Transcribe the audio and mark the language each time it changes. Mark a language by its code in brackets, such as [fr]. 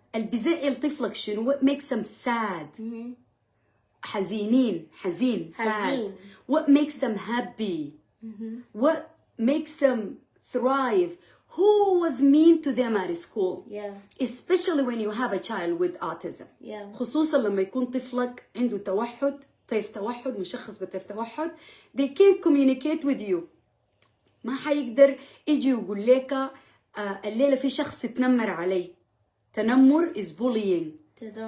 [ar] اللي بيزعل طفلك شنو? [en] What makes them sad? [ar] حزين sad. حزين. [en] What makes them happy? What makes them thrive? Who was mean to them at school? Yeah. Especially when you have a child with autism. Yeah. [ar] خصوصا لما يكون طفلك عنده توحد، طيف توحد، مشخص بطيف توحد. [en] They can't communicate with you. [ar] ما حيقدر يجي يقول لك الليلة في شخص يتنمر علي. [en] تنمر is bullying.